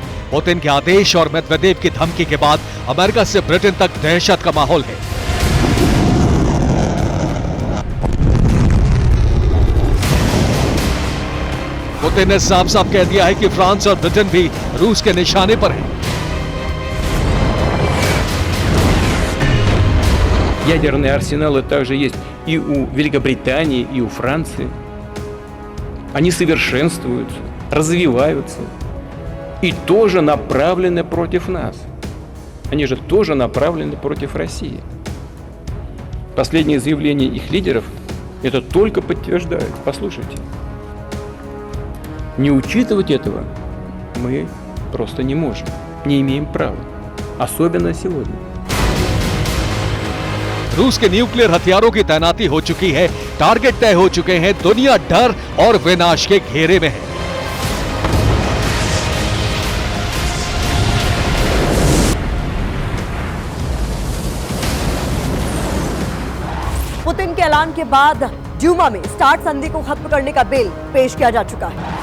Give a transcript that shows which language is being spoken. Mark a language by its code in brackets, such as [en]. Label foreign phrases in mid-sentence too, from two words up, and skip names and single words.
[hi] पुतिन के आदेश और मेदवेदेव की धमकी के बाद अमेरिका से ब्रिटेन तक दहशत का माहौल है। पुतिन ने साफ साफ कह दिया है कि फ्रांस और ब्रिटेन भी रूस के निशाने पर हैं। [ru] Ядерные арсеналы также есть и у Великобритании, и у Франции. Они совершенствуются, развиваются и тоже направлены против нас. Они же тоже направлены против России. Последние заявления их лидеров это только подтверждают. Послушайте. Не учитывать этого мы просто не можем, не имеем права. Особенно сегодня. [hi] रूस के न्यूक्लियर हथियारों की तैनाती हो चुकी है, टारगेट तय हो चुके हैं, दुनिया डर और विनाश के घेरे में है। पुतिन के ऐलान के बाद ड्यूमा में स्टार्ट संधि को खत्म करने का बिल पेश किया जा चुका है।